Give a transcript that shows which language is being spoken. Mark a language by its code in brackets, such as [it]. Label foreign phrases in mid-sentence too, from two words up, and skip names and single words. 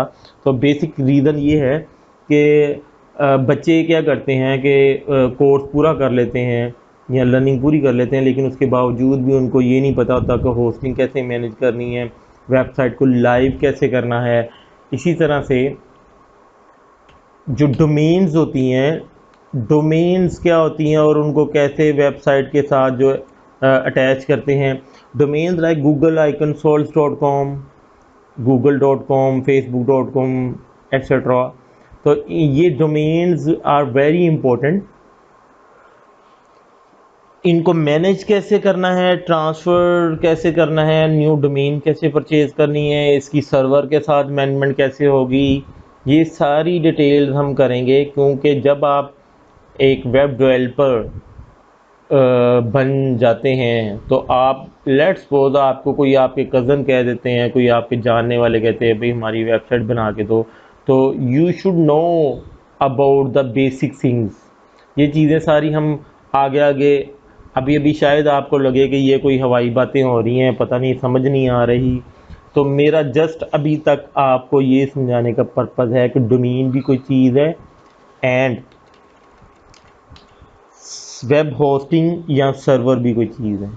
[ur] تو [en] basic reason [ur] یہ ہے کہ بچے کیا کرتے ہیں کہ کورس پورا کر لیتے ہیں یا لرننگ پوری کر لیتے ہیں، لیکن اس کے باوجود بھی ان کو یہ نہیں پتہ ہوتا کہ ہوسٹنگ کیسے مینیج کرنی ہے، ویب سائٹ کو لائیو کیسے کرنا ہے. اسی طرح سے جو ڈومینز ہوتی ہیں، ڈومینز کیا ہوتی ہیں اور ان کو کیسے ویب سائٹ کے ساتھ جو اٹیچ کرتے ہیں. [en] domains like google-consoles.com, google.com, facebook.com etcetera. [ur] تو یہ [en] domains are very important. [ur] ان کو مینیج کیسے کرنا ہے، ٹرانسفر کیسے کرنا ہے، [en] new domain [ur] کیسے پرچیز کرنی ہے، اس کی سرور کے ساتھ مینجمنٹ کیسے ہوگی، یہ ساری ڈیٹیلز ہم کریں گے. کیونکہ جب آپ ایک [en] web developer [ur] بن جاتے ہیں تو آپ [en] let's suppose [ur] آپ کو کوئی آپ کے کزن کہہ دیتے ہیں، کوئی آپ کے جاننے والے کہتے ہیں بھئی ہماری ویب سائٹ بنا کے دو، تو [en] you should know about the basic things. [ur] یہ چیزیں ساری ہم آگے ابھی شاید آپ کو لگے کہ یہ کوئی ہوائی باتیں ہو رہی ہیں، پتہ نہیں سمجھ نہیں آ رہی. تو میرا جسٹ ابھی تک آپ کو یہ سمجھانے کا پرپز ہے کہ ڈومین بھی کوئی چیز ہے [en] and web hosting [ur] یا سرور بھی کوئی چیز ہے.